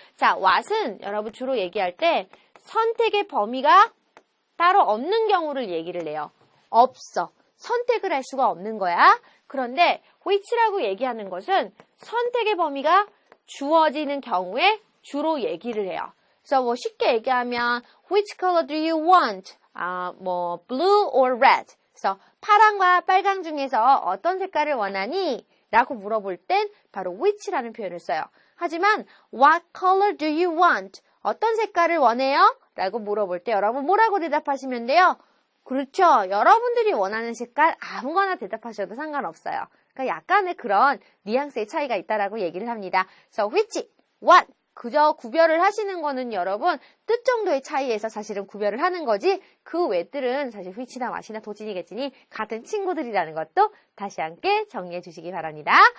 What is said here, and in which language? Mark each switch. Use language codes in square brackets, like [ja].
[ko] 자, what은 여러분 주로 얘기할 때 선택의 범위가 따로 없는 경우를 얘기를 해요. 없어. 선택을 할 수가 없는 거야. 그런데 which라고 얘기하는 것은 선택의 범위가 주어지는 경우에 주로 얘기를 해요. 그래서 뭐 쉽게 얘기하면 [en] which color do you want? [ko] 뭐 [en] blue or red? [ko] 그래서 파랑과 빨강 중에서 어떤 색깔을 원하니? 라고 물어볼 땐 바로 which라는 표현을 써요. 하지만 [en] what color do you want? [ko] 어떤 색깔을 원해요? 라고 물어볼 때 여러분 뭐라고 대답하시면 돼요? 그렇죠. 여러분들이 원하는 색깔 아무거나 대답하셔도 상관없어요. 그러니까 약간의 그런 뉘앙스의 차이가 있다라고 얘기를 합니다. [en] So which, what, [ko] 그저 구별을 하시는 거는 여러분 뜻 정도의 차이에서 사실은 구별을 하는 거지 그 외들은 사실 which나 what이나 도진이겠지니 같은 친구들이라는 것도 다시 함께 정리해 주시기 바랍니다.